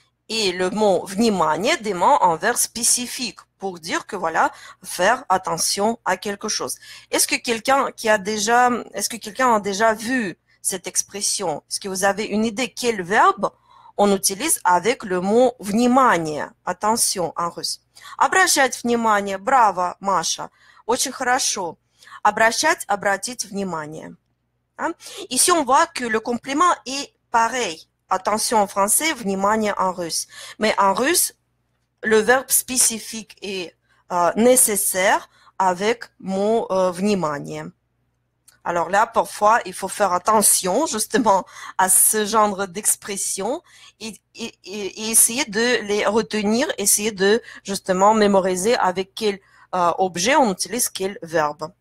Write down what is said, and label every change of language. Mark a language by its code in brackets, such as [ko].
[fr] Et le mot внимание demande un verbe spécifique pour dire que voilà, faire attention à quelque chose. Est-ce que quelqu'un a déjà vu cette expression? Est-ce que vous avez une idée quel verbe on utilise avec le mot внимание, attention en russe? [ru] Обращать внимание, браво, Маша, очень хорошо. Обращать, обратить внимание. Hein? [fr] Ici, on voit que le complément est pareil. Attention en français, внимание en russe. Mais en russe, le verbe spécifique est nécessaire avec mot внимание. Alors là, parfois, il faut faire attention justement à ce genre d'expression et essayer de les retenir, essayer de justement mémoriser avec quel objet on utilise quel verbe.